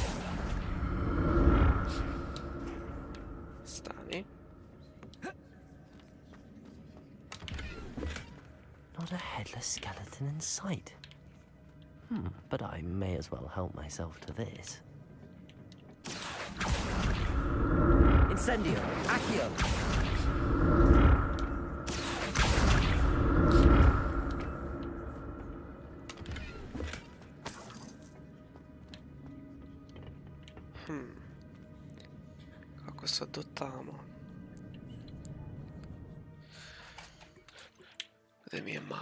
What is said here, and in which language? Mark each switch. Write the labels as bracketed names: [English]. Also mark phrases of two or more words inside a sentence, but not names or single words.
[Bosnian] Stani. [English] Not a headless skeleton in sight. But I may as well help myself to this. Incendio. Accio. [Bosnian] Kako sad do tamo? Gdje mi je map?